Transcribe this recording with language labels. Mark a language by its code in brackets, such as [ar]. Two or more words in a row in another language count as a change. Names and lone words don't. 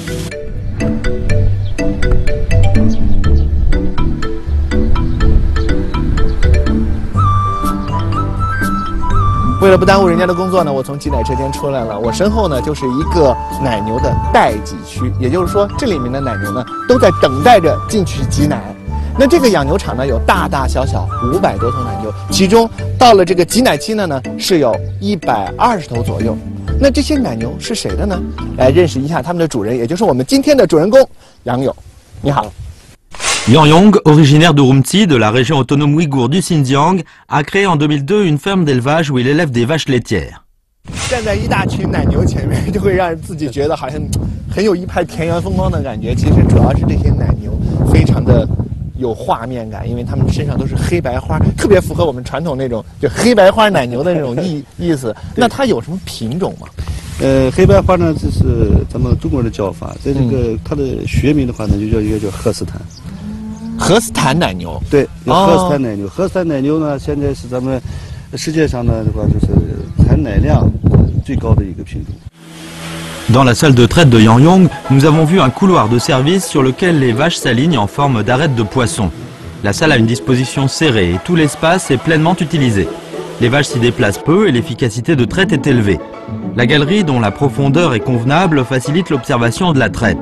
[zh] 为了不耽误人家的工作呢，我从挤奶车间出来了。我身后呢就是一个奶牛的待挤区，也就是说这里面的奶牛呢都在等待着进去挤奶。那这个养牛场呢有大大小小500多头奶牛，其中到了这个挤奶期呢是有120头左右。那这些奶牛是谁的呢？来认识一下他们的主人，也就是我们今天的主人公杨勇。你好。 [fr] Yang Yong, originaire d'Urumqi, de la région autonome ouïghour du Xinjiang, a créé en 2002 une ferme d'élevage où il élève des vaches laitières. [zh] 站在一大群奶牛前面，就会让自己觉得好像很有一派田园风光的感觉。其实主要是这些奶牛非常的有画面感，因为它们身上都是黑白花，特别符合我们传统那种就黑白花奶牛的那种意思。那它有什么品种吗？黑白花呢，这是咱们中国人的叫法，在这个它的学名的话呢，就叫荷斯坦。荷斯坦奶牛，对，荷斯坦奶牛。荷斯坦奶牛呢，现在是咱们世界上呢的话，就是产奶量最高的一个品种。 [fr] Dans la salle de traite de Yang Yong, nous avons vu un couloir de service sur lequel les vaches s'alignent en forme d'arête de poisson. La salle a une disposition serrée et tout l'espace est pleinement utilisé. Les vaches s'y déplacent peu et l'efficacité de traite est élevée. La galerie, dont la profondeur est convenable, facilite l'observation de la traite.